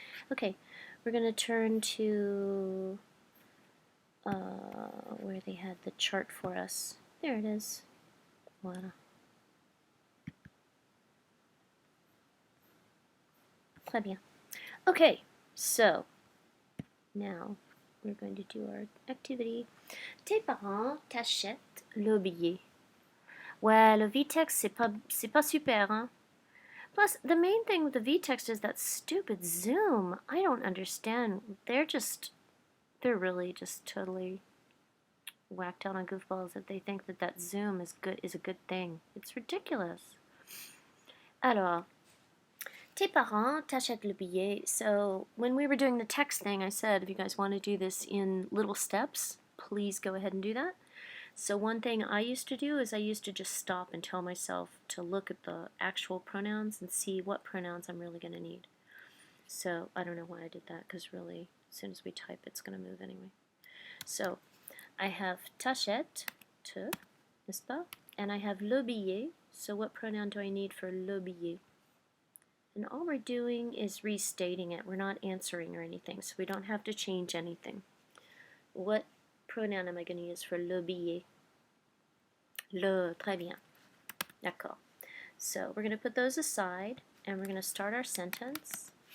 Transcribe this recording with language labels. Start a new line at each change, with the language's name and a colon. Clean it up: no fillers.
English: Okay, we're going to turn to where they had the chart for us. There it is. Voila.
French: Très bien.
English: Okay, so now we're going to do our activity.
French: Tes parents t'achètent le billet. Ouais, le v-text, c'est pas super, hein?
English: Plus, the main thing with the v-text is that stupid zoom. I don't understand. They're really just totally whacked out on goofballs that they think that zoom is a good thing. It's ridiculous.
French: Alors, tes parents t'achètent le billet.
English: So when we were doing the text thing, I said, if you guys want to do this in little steps, please go ahead and do that. So one thing I used to do is I used to just stop and tell myself to look at the actual pronouns and see what pronouns I'm really going to need. So I don't know why I did that, because really, as soon as we type, it's going to move anyway. So I have t'achète, te,
French: n'est-ce pas?
English: And I have le billet. So what pronoun do I need for le billet? And all we're doing is restating it. We're not answering or anything, so we don't have to change anything. What pronoun am I going to use for le billet?
French: Le, très bien. D'accord.
English: So we're going to put those aside, and we're going to start our sentence.